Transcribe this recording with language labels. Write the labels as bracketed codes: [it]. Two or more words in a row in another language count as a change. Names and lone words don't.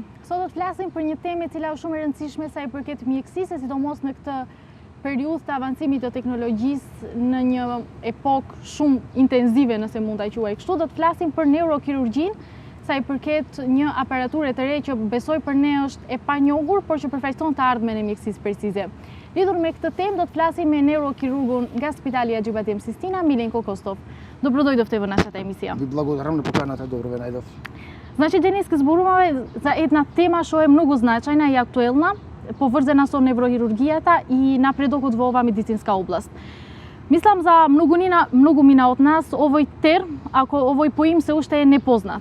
[sq] Sot do të flasim për një temë e cila është shumë e rëndësishme sa i përket mjekësisë, sidomos në këtë periudhë të avancimit të teknologjisë në një epokë shumë intenzive, nëse mund ta quaj kështu. Do të flasim për neurokirurgjinë, sa i përket një aparature të re që besoj për ne është e panjohur, por që përfaqëson të ardhmen e mjekësisë precize. Lidhur me këtë temë do të flasim me neurokirurgun nga Spitali Axhibadem Sistina, Milenko Kostov. [mk] Dobrodoјдовте во нашата емисија. Ви благодарам на поканата, добро ве најдов. Значи, денес зборуваме за една тема што е многу значајна и актуелна, поврзана со неврохирургијата и напредокот во оваа медицинска област. Мислам за многумина од нас овој терм, ако овој поим се уште е непознат.